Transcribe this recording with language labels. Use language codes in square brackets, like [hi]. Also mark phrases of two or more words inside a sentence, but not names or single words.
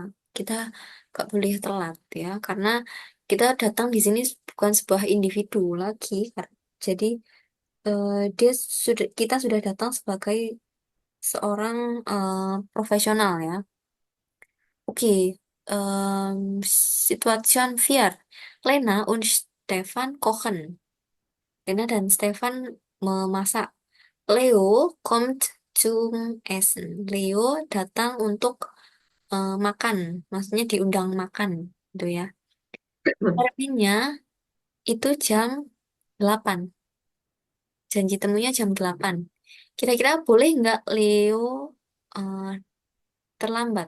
[id] Kita gak boleh telat ya, karena kita datang di sini bukan sebuah individu lagi. Jadi dia sudah kita sudah datang sebagai seorang profesional ya. Oke, Situation 4. [de] Lena und Stefan kochen. [id] Lena dan Stefan memasak. [de] Leo kommt zum Essen. [id] Leo datang untuk makan, maksudnya diundang makan, gitu ya. Terminnya itu jam 8. Janji temunya jam 8. Kira-kira boleh nggak Leo eh, terlambat?